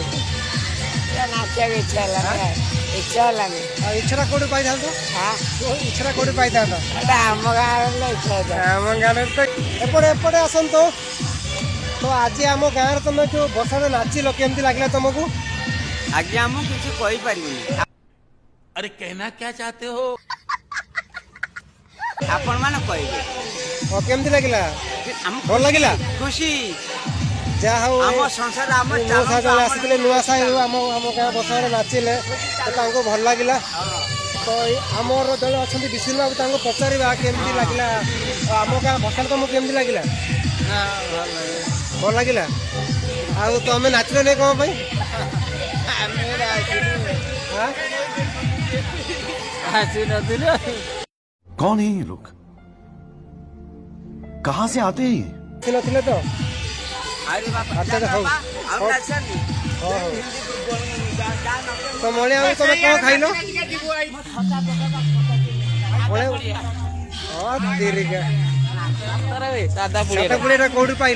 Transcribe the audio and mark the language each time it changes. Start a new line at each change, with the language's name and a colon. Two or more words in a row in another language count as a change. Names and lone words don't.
Odia: ନାଚିବାକୁ ଇଚ୍ଛା ହେଲାନି ଇଚ୍ଛା ହେଲାନି ଆଉ ଇଚ୍ଛାଟା କୋଉଠି ପାଇଥାନ୍ତ ଇଚ୍ଛାଟା କୋଉଠି ପାଇଥାନ୍ତ ଆମ ଗାଁରେ ଇଚ୍ଛା ଆମ ଗାଁରେ ତ ଏପଟେ ଆସନ୍ତୁ ତ ଆଜି ଆମ ଗାଁରେ ତମେ ଯୋଉ ବର୍ଷାରେ ନାଚିଲ କେମିତି ଲାଗିଲା ତମକୁ ଆଜ୍ଞା ମୁଁ କିଛି କହିପାରିବିନି
Hindi: अरे कहना क्या चाहते हो
Odia: ଆପଣ ମାନେ କହିବେ କେମିତି ଲାଗିଲା ଭଲ ଲାଗିଲା ଖୁସି ଯାହା ହଉ ଆମ ସଂସାର ଆମ ଜଣେ ଆସିଥିଲେ ନୂଆ ସାହି ଆମ ଗାଁ ବର୍ଷାରେ ନାଚିଲେ ତ ତାଙ୍କୁ ଭଲ ଲାଗିଲା ତ ଆମର ଜଣେ ଅଛନ୍ତି ବିଷ୍ଣୁ ବାବୁ ତାଙ୍କୁ ପଚାରିବା କେମିତି ଲାଗିଲା ଆମ ଗାଁ ବର୍ଷାରେ ତମକୁ କେମିତି ଲାଗିଲା ଭଲ ଲାଗିଲା ଆଉ ତମେ ନାଚିଲନି କ'ଣ ପାଇଁ
Hindi: कौन है ये लोग कहां से आते हैं ये
Odia: ନଥିଲେ ତ ଆଚ୍ଛା ହଉ ତ ମଣି ଆଉ ତମେ କ'ଣ ଖାଇଲ ସାଧା ପୁଡ଼ିଟା କୋଉଠି ପାଇଲ